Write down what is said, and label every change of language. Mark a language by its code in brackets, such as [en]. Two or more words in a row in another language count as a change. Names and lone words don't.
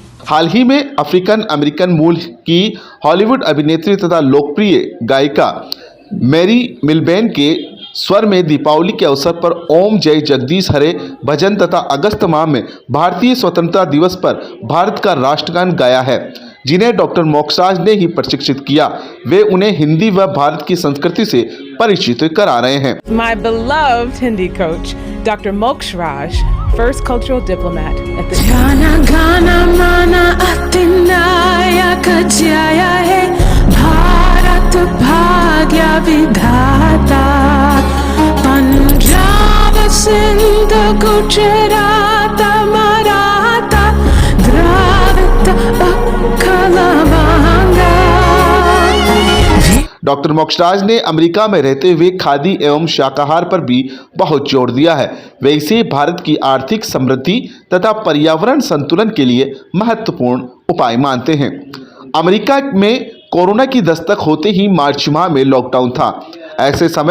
[hi] हाल ही में अफ्रीकन अमेरिकन मूल की हॉलीवुड अभिनेत्री तथा लोकप्रिय गायिका मैरी मिलबेन के स्वर में दीपावली के अवसर पर ओम जय जगदीश हरे भजन तथा अगस्त माह में भारतीय स्वतंत्रता दिवस पर भारत का राष्ट्रगान गाया है, जिन्हें डॉक्टर मोक्षराज ने ही प्रशिक्षित किया। वे उन्हें हिंदी व भारत की संस्कृति से परिचित करा रहे हैं। [en] My beloved Hindi coach, Dr. Mokshraj, first cultural diplomat at the [bn] জন গণ মন অধিনায়ক জয় হে ভারত ভাগ্য বিধাতা পঞ্জাব সিন্ধু গুজরাট মারাঠা দ্রাবিড় উৎকলবঙ্গ। [hi] डॉक्टर मोक्षराज ने अमेरिका में रहते हुए खादी एवं शाकाहार पर भी बहुत जोर दिया है। वे इसे भारत की आर्थिक समृद्धि तथा पर्यावरण संतुलन के लिए महत्वपूर्ण उपाय मानते हैं। अमेरिका में कोरोना की दस्तक होते ही मार्च माह में लॉकडाउन था।